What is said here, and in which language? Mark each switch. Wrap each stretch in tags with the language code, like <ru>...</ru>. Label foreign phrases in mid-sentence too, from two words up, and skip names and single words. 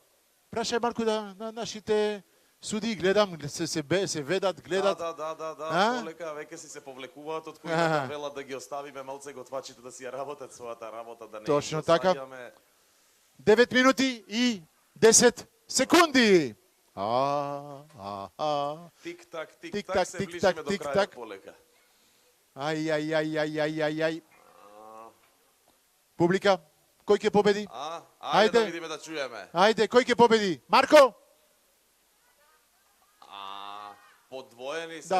<mk>Прашај Марко да на нашите суди, гледам, се ведат, гледат. Да, полека веќе си се повлекуваат од кои да велат да ги оставиме малце готвачите да си ја работат својата работа, да не Точно им така. досаѓаме. 9 минути и 10 секунди. Тик-так, Тик-так, тик-так, се ближиме до тик-так. крајот полека. Ај. Публика, кој ќе победи? Ајде да видиме, да чуеме. Ајде, кој ќе победи? Марко? Подвоени се,</mk>